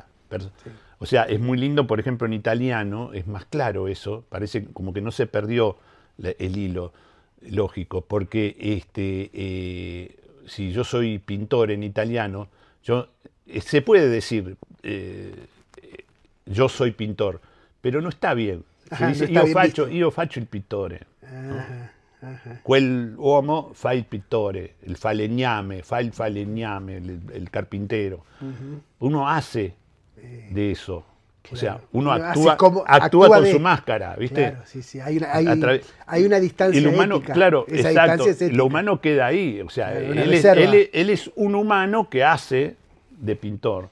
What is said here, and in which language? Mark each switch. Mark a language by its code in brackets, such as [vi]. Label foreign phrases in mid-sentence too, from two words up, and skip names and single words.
[es] O sea, es muy lindo, por ejemplo, en italiano, es más claro eso, parece como que no se perdió el hilo lógico, porque si yo soy pintor en italiano, yo se puede decir, yo soy pintor, pero no está bien. Se dice, [it] io faccio il pittore. Quel uomo fa il pittore, el falegname, fa il falegname, [es] el carpintero. Uno hace de eso. Claro. O sea, uno actúa con su máscara, ¿viste? Claro, sí. Hay una distancia el humano, ética. claro, Esa exacto. Distancia es lo humano queda ahí. O sea, claro, él es un humano que hace de pintor.